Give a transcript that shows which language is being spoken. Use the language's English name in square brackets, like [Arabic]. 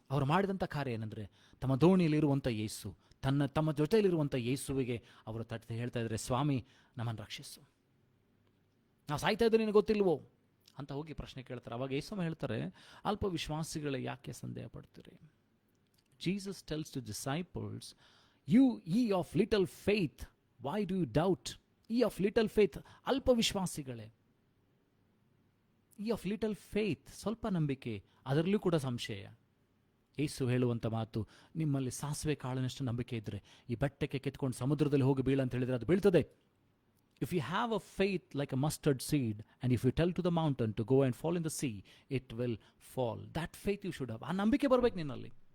[Kannada] ಅವರು ಮಾಡಿದಂಥ ಕಾರ್ಯ ಏನಂದರೆ, ತಮ್ಮ ದೋಣಿಯಲ್ಲಿರುವಂಥ ಯೇಸು, ತಮ್ಮ ಜೊತೆಯಲ್ಲಿರುವಂಥ ಯೇಸುವಿಗೆ ಅವರು ತಟ್ಟೆ ಹೇಳ್ತಾ ಇದ್ದಾರೆ, ಸ್ವಾಮಿ ನಮ್ಮನ್ನು ರಕ್ಷಿಸು, ನಾವು ಸಾಯ್ತಾ ಇದ್ದೀವಿ, ನಿನಗೆ ಗೊತ್ತಿಲ್ವೋ ಅಂತ ಹೋಗಿ ಪ್ರಶ್ನೆ ಕೇಳ್ತಾರೆ. ಅವಾಗ ಯೇಸು ಹೇಳ್ತಾರೆ, ಅಲ್ಪ ವಿಶ್ವಾಸಿಗಳೇ ಯಾಕೆ ಸಂದೇಹ ಪಡ್ತೀರಿ? [English] Jesus tells to disciples, you ye of little faith, why do you doubt? ye of little faith, [Kannada] ಅಲ್ಪ ವಿಶ್ವಾಸಿಗಳೇ, [English] ye of little faith, [Kannada] ಸ್ವಲ್ಪ ನಂಬಿಕೆ, ಅದರಲ್ಲೂ ಕೂಡ ಸಂಶಯ. ಯೇಸು ಹೇಳುವಂಥ ಮಾತು, ನಿಮ್ಮಲ್ಲಿ ಸಾಸಿವೆ ಕಾಳಿನಷ್ಟು ನಂಬಿಕೆ ಇದ್ದರೆ ಈ ಬೆಟ್ಟಕ್ಕೆ ಕೆತ್ಕೊಂಡು ಸಮುದ್ರದಲ್ಲಿ ಹೋಗಿ ಬೀಳ ಅಂತ ಹೇಳಿದರೆ ಅದು ಬೀಳ್ತದೆ. [English] If you have a faith like a mustard seed and if you tell to the mountain to go and fall in the sea, it will fall. That faith you should have. [Kannada] ಆ ನಂಬಿಕೆ ಬರಬೇಕು ನಿನ್ನಲ್ಲಿ.